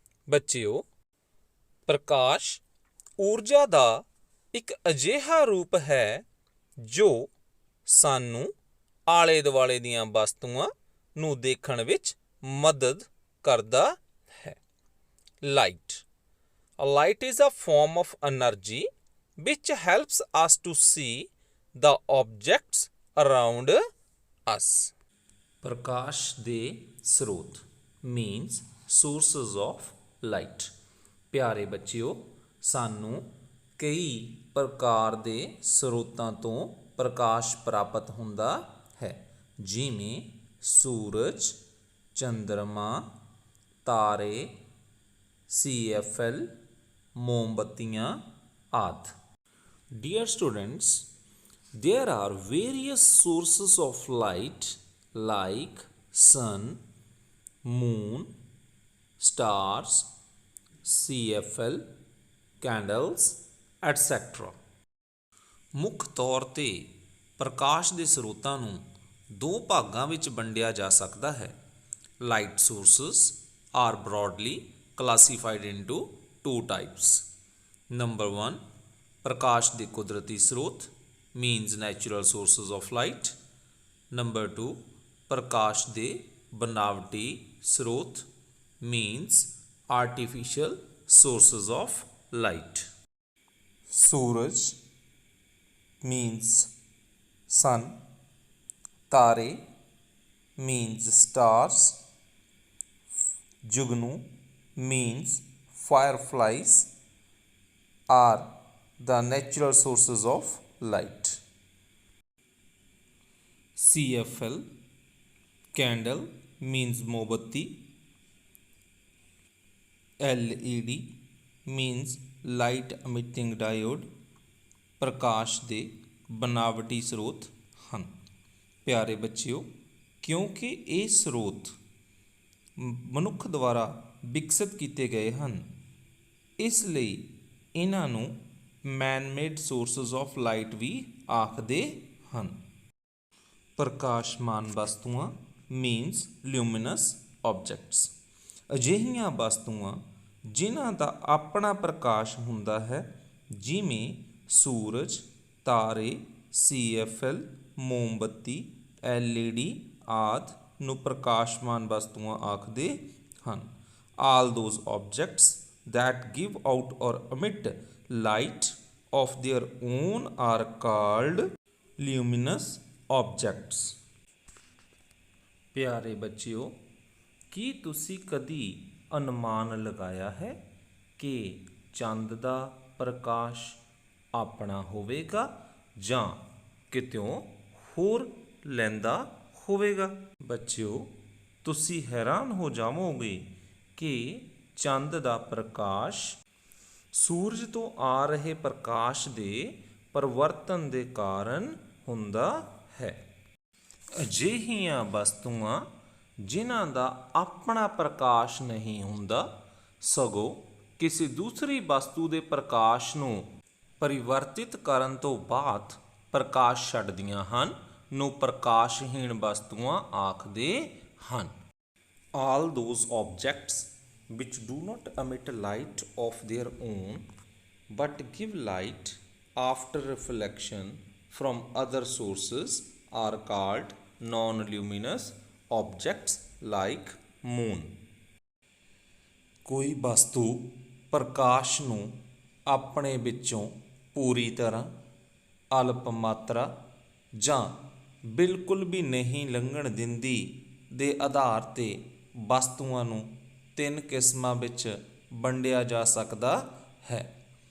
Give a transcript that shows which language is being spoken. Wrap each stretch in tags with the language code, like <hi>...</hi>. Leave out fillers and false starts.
<pa>ਬੱਚਿਓ, ਪ੍ਰਕਾਸ਼ ਊਰਜਾ ਦਾ ਇੱਕ ਅਜਿਹਾ ਰੂਪ ਹੈ ਜੋ ਸਾਨੂੰ ਆਲੇ ਦੁਆਲੇ ਦੀਆਂ ਵਸਤੂਆਂ ਨੂੰ ਦੇਖਣ ਵਿੱਚ ਮਦਦ ਕਰਦਾ ਹੈ।</pa> <en>Light. Light is a form of energy which helps us to see the objects around us.</en> <pa>ਪ੍ਰਕਾਸ਼ ਦੇ ਸਰੋਤ</pa> <en>means sources of light.</en> <pa>ਪਿਆਰੇ ਬੱਚਿਓ, ਸਾਨੂੰ ਕਈ ਪ੍ਰਕਾਰ ਦੇ ਸਰੋਤਾਂ ਤੋਂ ਪ੍ਰਕਾਸ਼ ਪ੍ਰਾਪਤ ਹੁੰਦਾ ਹੈ, ਜਿਵੇਂ ਸੂਰਜ, ਚੰਦਰਮਾ, ਤਾਰੇ, CFL, ਮੋਮਬੱਤੀਆਂ ਆਦਿ।</pa> <en>Dear students, there are various sources of light like sun, moon, stars, CFL, candles, etc.</en> <pa>ਮੁੱਖ ਤੌਰ ਤੇ ਪ੍ਰਕਾਸ਼ ਦੇ ਸਰੋਤਾਂ ਨੂੰ ਦੋ ਭਾਗਾਂ ਵਿੱਚ ਵੰਡਿਆ ਜਾ ਸਕਦਾ ਹੈ।</pa> <en>Light sources are broadly classified into two types. Number 1,</en> <pa>ਪ੍ਰਕਾਸ਼ ਦੇ ਕੁਦਰਤੀ ਸਰੋਤ</pa> <en>means natural sources of light. Number 2,</en> <pa>ਪ੍ਰਕਾਸ਼ ਦੇ ਬਨਾਵਟੀ ਸਰੋਤ</pa> <en>means artificial sources of light. ਸੂਰਜ means sun, ਤਾਰੇ means stars, ਜੁਗਨੂ means fireflies are the natural sources of light. CFL candle means ਮੋਮਬੱਤੀ, LED means light emitting diode</en> <pa>ਪ੍ਰਕਾਸ਼ ਦੇ ਬਨਾਵਟੀ ਸਰੋਤ ਹਨ। ਪਿਆਰੇ ਬੱਚਿਓ, ਕਿਉਂਕਿ ਇਹ ਸਰੋਤ ਮਨੁੱਖ ਦੁਆਰਾ ਵਿਕਸਿਤ ਕੀਤੇ ਗਏ ਹਨ, ਇਸ ਲਈ ਇਹਨਾਂ ਨੂੰ</pa> <en>man made sources of light</en> <pa>ਵੀ ਆਖਦੇ ਹਨ। ਪ੍ਰਕਾਸ਼ਮਾਨ ਵਸਤੂਆਂ</pa> <en>Means luminous objects.</en> <pa>ਅਜਿਹੀਆਂ ਵਸਤੂਆਂ ਜਿਨ੍ਹਾਂ ਦਾ ਆਪਣਾ ਪ੍ਰਕਾਸ਼ ਹੁੰਦਾ ਹੈ, ਜਿਵੇਂ ਸੂਰਜ, ਤਾਰੇ, CFL, ਮੋਮਬੱਤੀ, LED ਆਦਿ ਨੂੰ ਪ੍ਰਕਾਸ਼ਮਾਨ ਵਸਤੂਆਂ ਆਖਦੇ ਹਨ।</pa> <en>All those objects that give out or emit light of their own are called luminous objects।</en> <pa>ਪਿਆਰੇ ਬੱਚਿਓ, ਕੀ ਤੁਸੀਂ ਕਦੀ ਅਨੁਮਾਨ ਲਗਾਇਆ ਹੈ ਕਿ ਚੰਦ ਦਾ ਪ੍ਰਕਾਸ਼ ਆਪਣਾ ਹੋਵੇਗਾ ਜਾਂ ਕਿਤਿਓਂ ਹੋਰ ਲੈਂਦਾ ਹੋਵੇਗਾ? ਬੱਚਿਓ, ਤੁਸੀਂ ਹੈਰਾਨ ਹੋ ਜਾਵੋਗੇ ਕਿ ਚੰਦ ਦਾ ਪ੍ਰਕਾਸ਼ ਸੂਰਜ ਤੋਂ ਆ ਰਹੇ ਪ੍ਰਕਾਸ਼ ਦੇ ਪਰਿਵਰਤਨ ਦੇ ਕਾਰਨ ਹੁੰਦਾ ਹੈ। ਅਜਿਹੀਆਂ ਵਸਤੂਆਂ ਜਿਨ੍ਹਾਂ ਦਾ ਆਪਣਾ ਪ੍ਰਕਾਸ਼ ਨਹੀਂ ਹੁੰਦਾ, ਸਗੋਂ ਕਿਸੇ ਦੂਸਰੀ ਵਸਤੂ ਦੇ ਪ੍ਰਕਾਸ਼ ਨੂੰ ਪਰਿਵਰਤਿਤ ਕਰਨ ਤੋਂ ਬਾਅਦ ਪ੍ਰਕਾਸ਼ ਛੱਡਦੀਆਂ ਹਨ, ਨੂੰ ਪ੍ਰਕਾਸ਼ਹੀਣ ਵਸਤੂਆਂ ਆਖਦੇ ਹਨ।</pa> <en>All those objects which do not emit light of their own but give light after reflection from other sources are called non-luminous objects like moon।</en> <pa>ਕੋਈ ਵਸਤੂ ਪ੍ਰਕਾਸ਼ ਨੂੰ ਆਪਣੇ ਵਿੱਚੋਂ ਪੂਰੀ ਤਰ੍ਹਾਂ, ਅਲਪ ਮਾਤਰਾ ਜਾਂ ਬਿਲਕੁਲ ਵੀ ਨਹੀਂ ਲੰਘਣ ਦਿੰਦੀ ਦੇ ਆਧਾਰ 'ਤੇ ਵਸਤੂਆਂ ਨੂੰ ਤਿੰਨ ਕਿਸਮਾਂ ਵਿੱਚ ਵੰਡਿਆ ਜਾ ਸਕਦਾ ਹੈ।</pa>